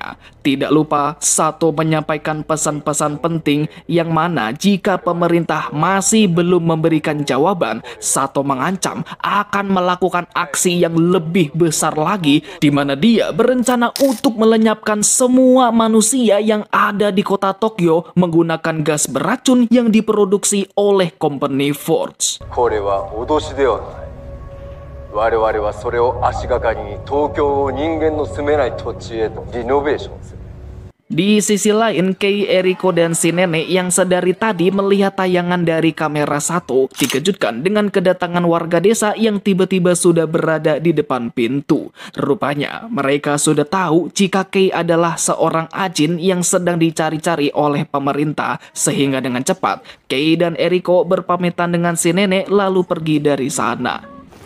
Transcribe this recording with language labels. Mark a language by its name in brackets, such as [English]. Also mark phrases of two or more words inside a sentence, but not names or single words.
[Indonesian] Tidak lupa, Sato menyampaikan pesan-pesan penting yang mana jika pemerintah masih belum memberikan jawaban, Sato mengancam akan melakukan aksi yang lebih besar lagi, di mana dia berencana untuk melenyapkan semua manusia yang ada di kota Tokyo menggunakan gas beracun yang diproduksi oleh company Forge. [Japanese] これは脅しではない。我々はそれを足がかりに東京を人間の住めない土地へとリノベーションする。 [Indonesian] Di sisi lain, Kei, Eriko, dan si nenek yang sedari tadi melihat tayangan dari kamera Sato dikejutkan dengan kedatangan warga desa yang tiba-tiba sudah berada di depan pintu. Rupanya, mereka sudah tahu jika Kei adalah seorang ajin yang sedang dicari-cari oleh pemerintah, sehingga dengan cepat, Kei dan Eriko berpamitan dengan si nenek lalu pergi dari sana.